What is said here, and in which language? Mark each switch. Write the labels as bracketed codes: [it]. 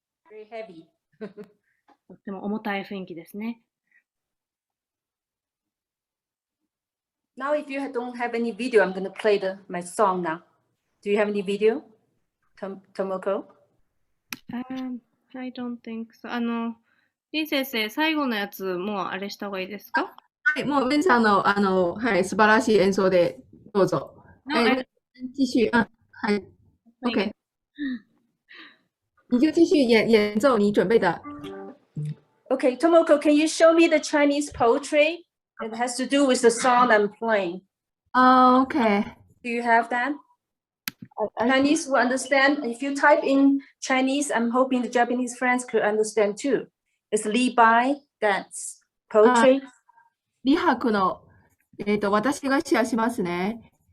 [en] Very heavy. [ja] とっても重たい雰囲気ですね。 [en] Now, if you don't have any video, I'm going to play my song now. Do you have any video, Tomoko? I don't think so. [ja] リン先生、最後のやつ、もうあれした方がいいですか？はい、もう、ベンさんの、はい、素晴らしい演奏で、どうぞ。 [zh] 继续、はい。OK。你就继续演奏你准备的。 [en] Okay, Tomoko, can you show me the Chinese poetry? It has to do with the song I'm playing. Okay. Do you have that? Chinese will understand. If you type in Chinese, I'm hoping the Japanese friends could understand too. It's Li Bai, that's poetry. [ja] 李白の、私がシェアしますね。